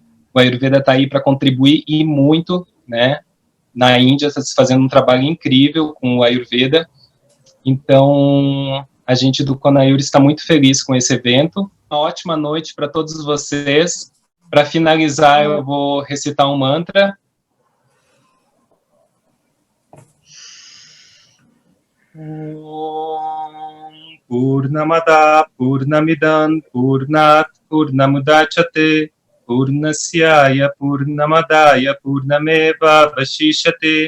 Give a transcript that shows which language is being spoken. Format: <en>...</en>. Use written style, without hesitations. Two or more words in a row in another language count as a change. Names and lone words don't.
<pt>O Ayurveda está aí para contribuir e muito, né? Na Índia está se fazendo um trabalho incrível com o Ayurveda. Então, a gente do CONAIUR está muito feliz com esse evento. Uma ótima noite para todos vocês. Para finalizar, eu vou recitar um mantra.</pt> <sa>Om Purnamada Purnamidam Purnat Purnamudachyate Purnasyaya Purnamadaya Purnameva Vashishate.</sa>